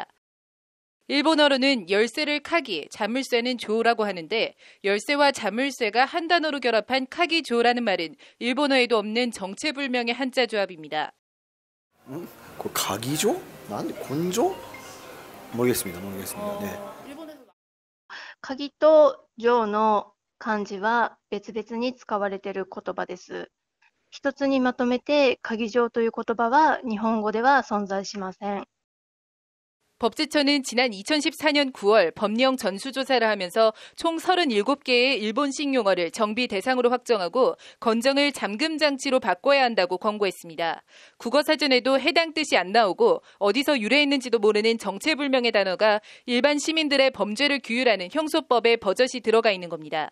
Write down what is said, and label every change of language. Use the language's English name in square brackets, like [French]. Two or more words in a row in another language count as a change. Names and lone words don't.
[Korean] 일본어로는 열쇠를 카기, 자물쇠는 조라고 하는데 열쇠와 자물쇠가 한 단어로 결합한 카기조라는 말은 일본어에도 없는 정체불명의 한자 조합입니다. 그 가기조? 난 곤조? 모르겠습니다. 네. [Japanese] 鍵と錠の漢字は別々に使われている言葉です。一つにまとめて鍵錠という言葉は日本語では存在しません。 [Korean] 법제처는 지난 2014년 9월 법령 전수조사를 하면서 총 37개의 일본식 용어를 정비 대상으로 확정하고 건정을 잠금장치로 바꿔야 한다고 권고했습니다. 국어사전에도 해당 뜻이 안 나오고 어디서 유래했는지도 모르는 정체불명의 단어가 일반 시민들의 범죄를 규율하는 형소법에 버젓이 들어가 있는 겁니다.